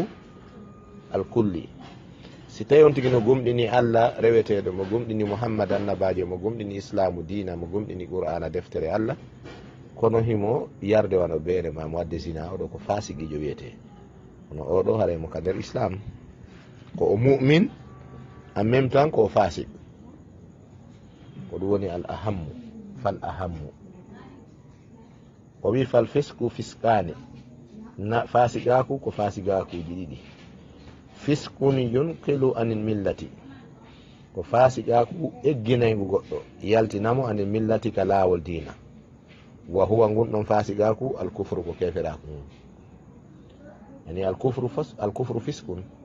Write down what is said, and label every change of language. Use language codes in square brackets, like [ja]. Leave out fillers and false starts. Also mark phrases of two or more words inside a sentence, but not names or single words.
[ff] alkulli si tawi on tigi no gomɗini allah reweteɗo mo gomɗini mouhammad annabajo mo gomɗini islamu dina mo gomɗini qur'ana deftere allah kono himo yarde wano beere ma mo wadde zina oɗo ko fasigijo wiyete kono oɗo haraymo ka nder islam ko o mu'min [fr] en même temps [ff] ko o fasik ko ɗum woni [ar] الأهم فالأهم [ff] o wi fal fisku fiskani na fasigaku ko fasigakuji ɗiɗi fiskun [ar] ينقل عن الملة [ff] ko fasigaku egginaygu goɗɗo yaltinamo [ar] عن الملة [ff] ka laawol dina wa huwa ngun ɗon fasigaku alkufru ko keferaku mum yani [ar] الكفر فسق